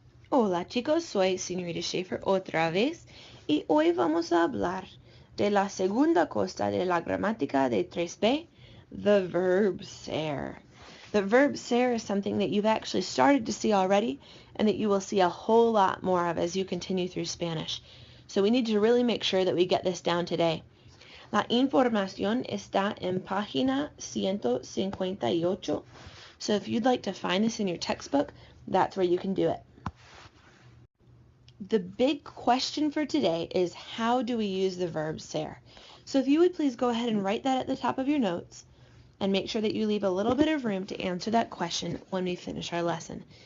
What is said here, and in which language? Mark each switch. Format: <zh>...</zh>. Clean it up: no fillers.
<es>Hola chicos, soy señorita Schaefer otra vez y hoy vamos a hablar de la segunda cosa de la gramática de 3B,</es> <en>the verb ser. The verb ser is something that you've actually started to see already and that you will see a whole lot more of as you continue through Spanish. So we need to really make sure that we get this down today.</en> <es>La información está en página 158.</es> <en>So if you'd like to find this in your textbook, that's where you can do it. The big question for today is, how do we use the verb ser? So if you would please go ahead and write that at the top of your notes and make sure that you leave a little bit of room to answer that question when we finish our lesson.</en>